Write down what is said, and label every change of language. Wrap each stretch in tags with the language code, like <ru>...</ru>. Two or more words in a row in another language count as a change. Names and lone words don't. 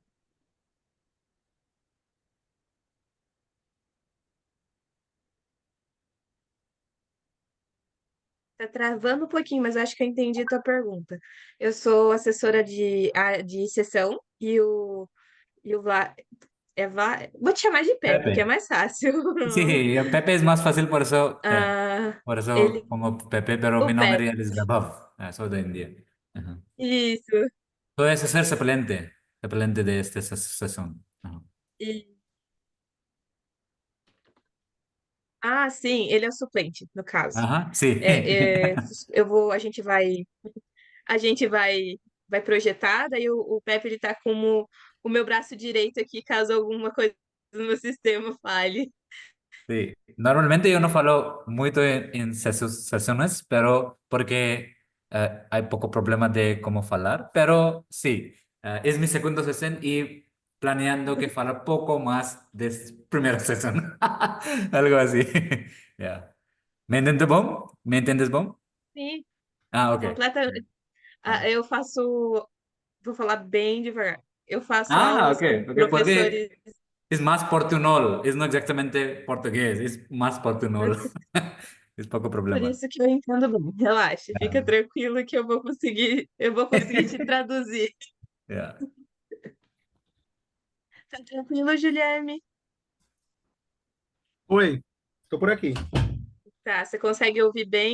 <pt>Tá travando um pouquinho, mas eu acho que eu entendi a tua pergunta. Eu sou assessora de sessão e o vou te chamar de Pepe, que é Pepe. mais fácil.</pt> <es>Sí, Pepe es más fácil, Ah, por eso</es> <pt>ele,</pt> <es>pongo Pepe, pero mi</es> <pt>o</pt> <es>nombre</es> <pt>Pepe,</pt> <es>real es Vaibhav. Soy de India. Ajá.</es> <pt>isso.</pt> <es>Puedes ser suplente de esta sesión. Ajá.</es> <pt>E- Ah, sim, ele é o suplente, no caso.</pt> <es>Ajá, sí.</es> <pt>É, eu vou, a gente vai projetar, daí o Pepe ele tá como o meu braço direito aqui, caso alguma coisa no meu sistema falhe.</pt> <es>Sí, normalmente yo no falo mucho en sesiones, pero porque hay poco problema de cómo hablar, pero sí, es mi segunda sesión y planeando que falar poco más de primera sesión, algo así. Ya. ¿Me entiendes, bom? ¿Me entiendes,</es> <pt>bom? Sim, Ah, ok. completamente. Ah, Ah, vou falar bem devagar. Eu faço ah, aulas ok, com</pt> <es>ok, porque</es> <pt>professores.</pt> <es>es más portuñol, es no exactamente portugués, es más portuñol. Es poco</es> <pt>Por</pt> <es>problema.</es> <pt>isso que eu entendo bem. Relaxa, fica Ah, tranquilo que eu vou conseguir te traduzir.</pt> <es>ya.</es> <pt>Tá tranquilo, Guilherme? Oi, estou por aqui. Tá, você consegue ouvir bem?</pt>